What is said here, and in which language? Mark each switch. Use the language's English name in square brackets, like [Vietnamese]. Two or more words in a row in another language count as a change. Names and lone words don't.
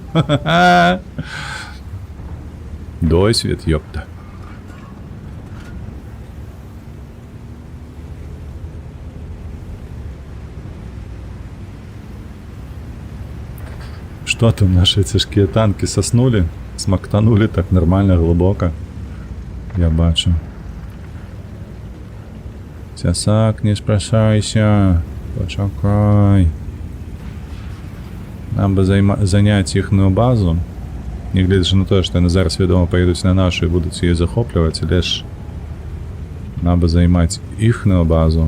[Ukrainian] Ха-ха-ха. Досвід, [Russian] ёпта. Что там наши тяжкие танки соснули? Смоктанули так нормально, глубоко. [Ukrainian] Я бачу. Тясак, не спрашайся. Почекай. Нам би зайняти їхню базу. Не глядячи на те, що вони зараз відомо поїдуть на нашу і будуть її захоплювати, лише нам би займати їхню базу.